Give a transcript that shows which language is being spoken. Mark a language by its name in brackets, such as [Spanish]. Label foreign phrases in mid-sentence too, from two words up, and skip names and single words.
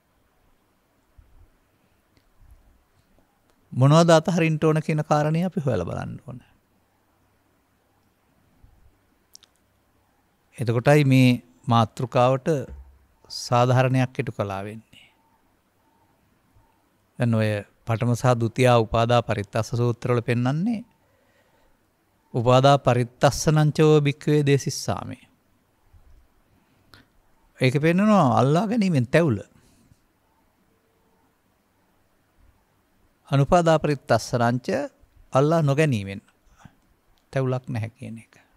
[Sinhala] මොනවද අතහරින්න ඕන කියන කාරණේ අපි හොයලා බලන්න ඕන. එතකොටයි මේ මාතෘකාවට සාධාරණයක් ඉටු කළා වෙන්නේ. දැන් ඔය පඨම සහ ဒုတိ උපාදා පරිත්තස්ස සූත්‍රවල පෙන්වන්නේ [Pali] උපාදා පරිත්තස්සනංචෝ භික්ඛවේ දේසිස්සාමි. [Sinhala] ඒක පෙන්නනවා අල්ලා ගැනීමෙන් තැවුල. [Pali] අනුපාදා පරිත්තස්සනංච [Sinhala] අල්ලා නොගැනීමෙන් තැවුලක් නැහැ කියන එක.